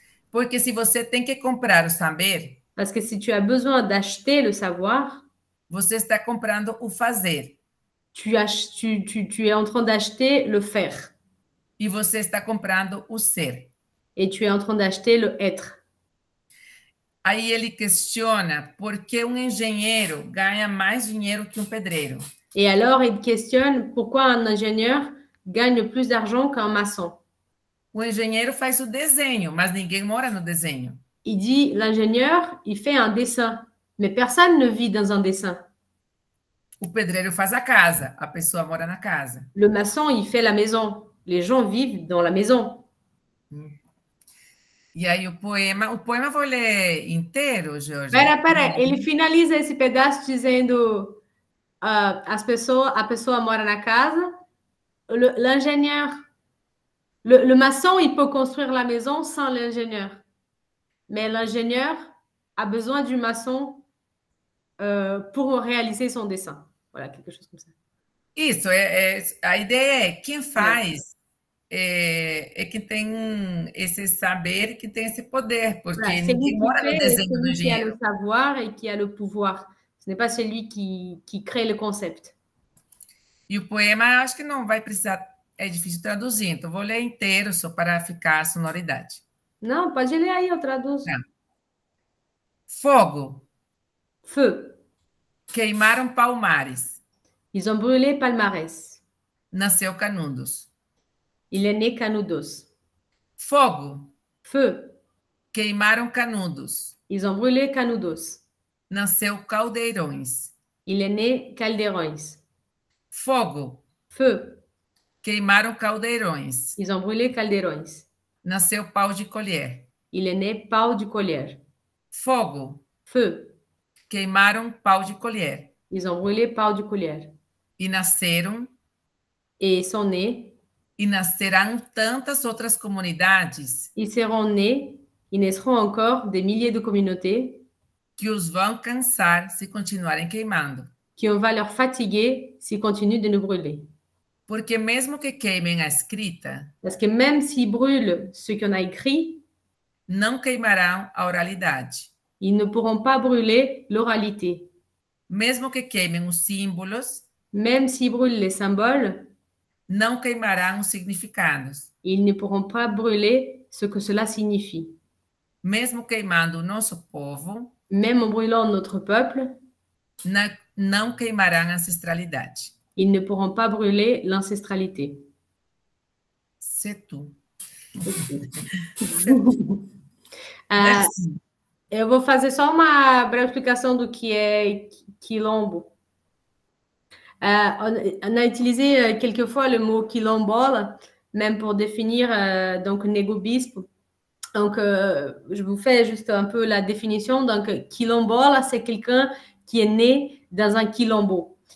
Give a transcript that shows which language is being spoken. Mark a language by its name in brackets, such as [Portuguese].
[Portuguese] Porque se você tem que comprar o saber, [French] Parce que si tu as besoin d'acheter le savoir, [Portuguese] você está comprando o fazer. [French] tu es en train d'acheter le faire. [Portuguese] E você está comprando o ser. [French] Et tu es en train d'acheter le être. [Portuguese] Aí ele questiona por que um engenheiro ganha mais dinheiro que um pedreiro. [French] Et alors, il questionne pourquoi un ingénieur gagne plus d'argent qu'un maçon. [Portuguese] O engenheiro faz o desenho, mas ninguém mora no desenho. [French] Il dit, l'ingénieur, il fait un dessin, mais personne ne vit dans un dessin. [Portuguese] O pedreiro faz a casa, a pessoa mora na casa. [French] Le maçon, il fait la maison. Les gens vivent dans la maison. [Portuguese] E aí o poema vou ler inteiro, Jorge? Pera, ele finaliza esse pedaço dizendo a pessoa mora na casa, [French] l'ingénieur, le maçon, il peut construire la maison sans l'ingénieur. Mais l'ingénieur a besoin du maçon pour réaliser son dessin. Voilà, quelque chose comme ça. [Portuguese] Isso, a ideia é quem faz é que tem esse saber, que tem esse poder, porque [French] Voilà, [Portuguese] ninguém mora no desenho do [French] celui qui a [Portuguese] engenheiro. [French] le savoir et qui a le pouvoir. Ce n'est pas celui qui crée le concept. [Portuguese] E o poema, acho que não vai precisar, é difícil traduzir, então vou ler inteiro só para ficar a sonoridade. Não, pode ler aí, eu traduzo. Tá. Fogo. [French] Feu. [Portuguese] Queimaram Palmares. [French] Ils ont brûlé Palmarès. [Portuguese] Nasceu Canudos. [French] Il est né Canudos. [Portuguese] Fogo. [French] Feu. [Portuguese] Queimaram Canudos. [French] Ils ont brûlé Canudos. [Portuguese] Nasceu Caldeirões. [French] Il est né Caldeirões. [Portuguese] Fogo. [French] Feu. [Portuguese] Queimaram Caldeirões. [French] Ils ont brûlé Caldeirões. [Portuguese] Nasceu Pau de Colher. [French] Il est né Pau de Colher. [Portuguese] Fogo. [French] Feu. [Portuguese] Queimaram Pau de Colher. [French] Ils ont brûlé Pau de Colher. [Portuguese] E nasceram [French] Et sont nés. [Portuguese] e nascerão tantas outras comunidades [French] Ils seront nés. Ils naîtront encore des milliers de communautés [Portuguese] que os vão cansar se continuarem queimando. [French] qui on va leur fatiguer s'ils continuent de nous brûler. [Portuguese] Porque mesmo que queimem a escrita, [French] Parce que même s'ils brûlent ce qu'on a écrit, [Portuguese] não queimarão a oralidade. [French] ils ne pourront pas brûler l'oralité. [Portuguese] Mesmo que queimem os símbolos, [French] Même s'ils brûlent les symboles, [Portuguese] não queimarão os significados. [French] ils ne pourront pas brûler ce que cela signifie. [Portuguese] Mesmo queimando o nosso povo, [French] Même en brûlant notre peuple, [Portuguese] não queimarão a ancestralidade. [French] ils ne pourront pas brûler l'ancestralité. C'est tout. [Portuguese] Ah, eu vou fazer só uma breve explicação do que é quilombo. [French] On a utilisé quelquefois le mot quilombola, même pour définir donc négobispo. Donc, je vous fais juste un peu la définition. Donc, quilombola, c'est quelqu'un qui est né dans un quilombo.